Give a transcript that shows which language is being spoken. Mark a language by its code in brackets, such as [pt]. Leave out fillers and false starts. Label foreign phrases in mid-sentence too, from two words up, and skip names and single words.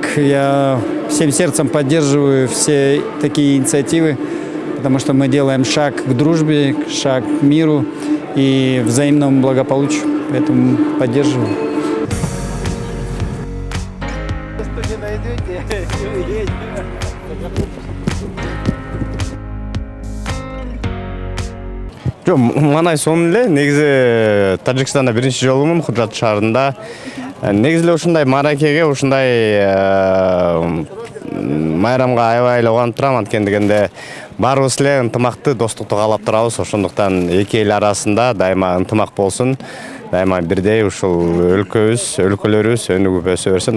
[ru] Я всем сердцем поддерживаю все такие инициативы, потому что мы делаем шаг к дружбе, шаг к миру и взаимному благополучию. Поэтому поддерживаю. [ky] Манай сонун эле негизи Тажикстанда биринчи жолумун Худжанд шаарында. Негизи эле ушундай мааракеге, ушундай майрамга аябай эле убанып турам. Анткени дегенде баарыбыз эле ынтымакты, достукту каалап турабыз. Ошондуктан эки эл арасында дайыма ынтымак болсун, дайыма бирдей ушул өлкөлөрүбүз өнүгүп өсө берсин.